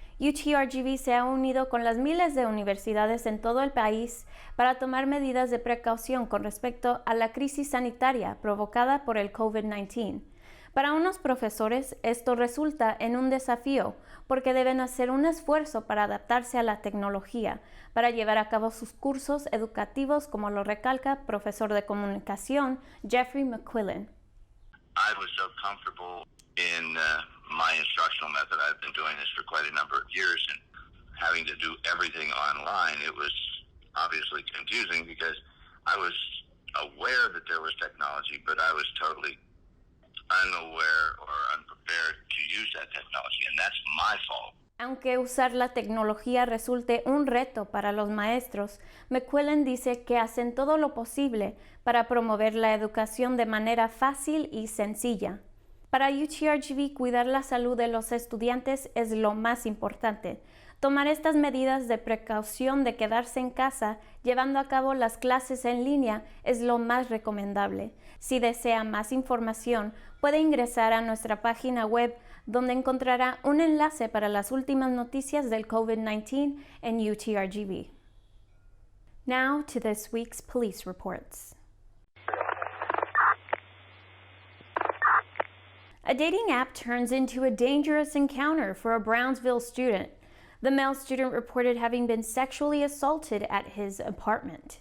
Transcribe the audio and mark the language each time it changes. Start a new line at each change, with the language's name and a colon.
Spanish: UTRGV se ha unido con las miles de universidades en todo el país para tomar medidas de precaución con respecto a la crisis sanitaria provocada por el COVID-19. Para unos profesores, esto resulta en un desafío porque deben hacer un esfuerzo para adaptarse a la tecnología, para llevar a cabo sus cursos educativos, como lo recalca profesor de comunicación Jeffrey McQuillan.
English: I was so comfortable in my instructional method. I've been doing this for quite a number of years, and having to do everything online, it was obviously confusing because I was aware that there was technology, but I was totally unaware or unprepared to use that technology, and that's my fault.
Spanish: Aunque usar la tecnología resulte un reto para los maestros, McQuillan dice que hacen todo lo posible para promover la educación de manera fácil y sencilla. Para UTRGV, cuidar la salud de los estudiantes es lo más importante. Tomar estas medidas de precaución de quedarse en casa llevando a cabo las clases en línea es lo más recomendable. Si desea más información, puede ingresar a nuestra página web donde encontrará un enlace para las últimas noticias del COVID-19 en UTRGV.
English: Now to this week's police reports. A dating app turns into a dangerous encounter for a Brownsville student. The male student reported having been sexually assaulted at his apartment.